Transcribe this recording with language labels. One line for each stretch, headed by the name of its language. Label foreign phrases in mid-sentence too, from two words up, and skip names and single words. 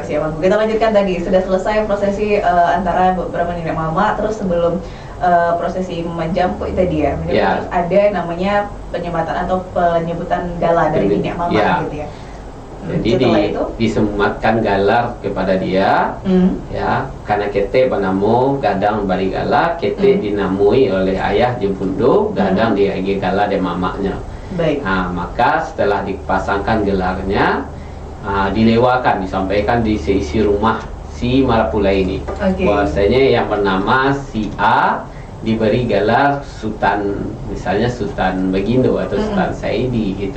Indonesian: Kita lanjutkan tadi, sudah selesai prosesi antara beberapa nenek mama, terus sebelum prosesi menjampuk tadi ya. Terus ada namanya penyematan atau penyebutan gala dari nenek mama gitu ya. Jadi Setelah itu? disematkan galar kepada dia, ya, karena
Minangkabau: kete banamo gadang bari galar, kete dinamui oleh ayah jempundo, gadang di galar de mamaknya.
Indonesian: Baik. Nah, maka setelah dipasangkan gelarnya, dilewakan, disampaikan di seisi rumah si Marapulai ini. Oke. Bahwasanya yang bernama si A diberi gelar Sultan, misalnya Sultan Bagindo atau Sultan Saidi gitu.